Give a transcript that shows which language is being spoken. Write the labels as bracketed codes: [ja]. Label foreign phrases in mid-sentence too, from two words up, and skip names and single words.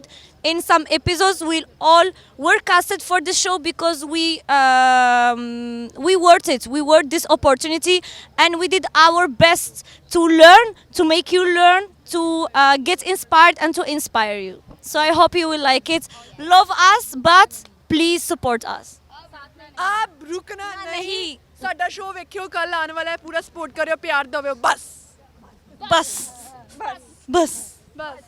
[en] In some episodes, we all were casted for the show because we worth it. We worth this opportunity, and we did our best to learn, to make you learn, to get inspired and to inspire you. So I hope you will like it. Love us, but please support us. [hi] आप रुकना नहीं. [pa] साडा शो वेखियो, कल आने वाला है, पूरा सपोर्ट करियो, प्यार दवो, बस.